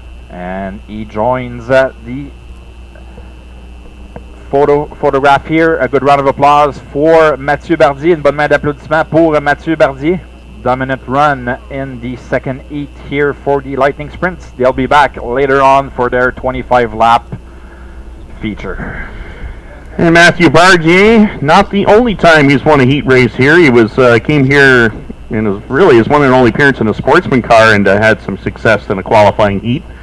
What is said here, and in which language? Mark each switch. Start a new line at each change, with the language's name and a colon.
English: And he joins the photograph here. A good round of applause for Mathieu Bardier.
French: Une bonne main d'applaudissement pour Mathieu Bardier.
English: Dominant run in the second heat here for the Lightning Sprints. They'll be back later on for their 25 lap feature. And Mathieu Bardier, not the only time he's won a heat race here. He came here and was really his one and only appearance in a sportsman car and had some success in a qualifying heat.